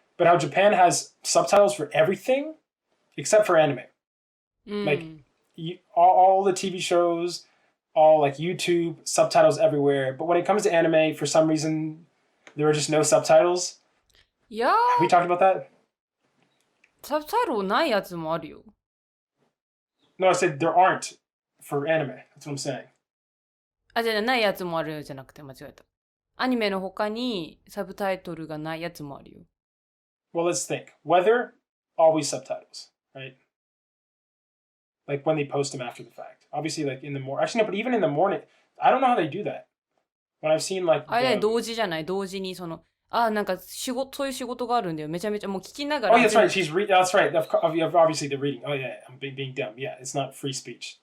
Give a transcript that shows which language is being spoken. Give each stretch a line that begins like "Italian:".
English: But how Japan has subtitles for everything except for anime. Like all the TV shows, all like YouTube, subtitles everywhere. But when it comes to anime, for some reason, there are just no subtitles. Yeah. Have we talked about that?
Japanese: サブタイトルないやつもあるよ。
English: No, I said there aren't for anime. That's what I'm saying.
Japanese: あ、じゃあないやつもあるじゃなくて間違えた。アニメの他にサブタイトルがないやつもあるよ。
English: Well, let's think. Weather, always subtitles, right? Like when they post them after the fact. Obviously, like in the morning. Actually, no, but even in the morning, I don't know how they do that. When I've seen like.
Japanese: あれ同時じゃない同時になんかそういう仕事があるんだよ。めちゃめちゃもう聞きながら。
English: Oh, that's right. That's right. Obviously, they're reading. Oh, yeah. I'm being dumb. Yeah, it's not free speech.